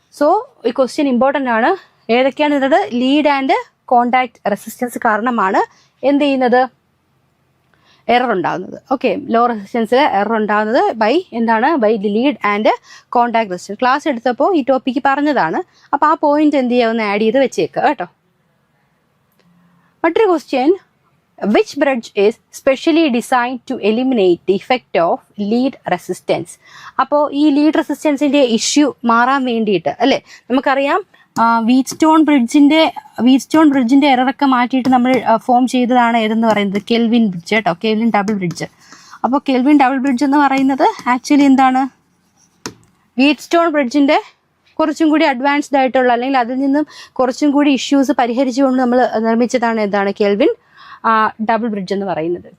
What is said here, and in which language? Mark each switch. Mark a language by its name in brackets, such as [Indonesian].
[Malayalam] So ഈ question important ആണ്. ഏതൊക്കെയാണ് ഉള്ളത്? ലീഡ് ആൻഡ് കോണ്ടാക്ട് റെസിസ്റ്റൻസ് കാരണമാണ് എന്ത് ചെയ്യുന്നത്, എറർ ഉണ്ടാകുന്നത്. ഓക്കെ, ലോ റെസിസ്റ്റൻസിൽ എറർ ഉണ്ടാകുന്നത് ബൈ എന്താണ്, [English] By the lead and contact resistance. [Malayalam] Class എടുത്തപ്പോൾ ഈ ടോപ്പിക്ക് പറഞ്ഞതാണ്. അപ്പോൾ ആ പോയിന്റ് എന്ത് ചെയ്യുക, ഒന്ന് ആഡ് ചെയ്ത് വെച്ചേക്കുക കേട്ടോ. മറ്റൊരു question, [English] which bridge is specially designed to eliminate the effect of lead resistance? [Malayalam] അപ്പോൾ ഈ ലീഡ് റെസിസ്റ്റൻസിന്റെ ഇഷ്യൂ മാറാൻ വേണ്ടിയിട്ട് അല്ലേ, നമുക്കറിയാം വീറ്റ്സ്റ്റോൺ ബ്രിഡ്ജിന്റെ എററൊക്കെ മാറ്റിയിട്ട് നമ്മൾ ഫോം ചെയ്തതാണ് ഏതെന്ന് പറയുന്നത് കെൽവിൻ ബ്രിഡ്ജ് കേട്ടോ, കെൽവിൻ ഡബിൾ ബ്രിഡ്ജ്. അപ്പോൾ കെൽവിൻ ഡബിൾ ബ്രിഡ്ജ് എന്ന് പറയുന്നത് ആക്ച്വലി എന്താണ്, വീറ്റ്സ്റ്റോൺ ബ്രിഡ്ജിന്റെ കുറച്ചും കൂടി അഡ്വാൻസ്ഡ് ആയിട്ടുള്ള, അല്ലെങ്കിൽ അതിൽ നിന്നും കുറച്ചും കൂടി ഇഷ്യൂസ് പരിഹരിച്ചുകൊണ്ട് നമ്മൾ നിർമ്മിച്ചതാണ് എന്താണ് കെൽവിൻ ഡബിൾ ബ്രിഡ്ജ് എന്ന് പറയുന്നത്.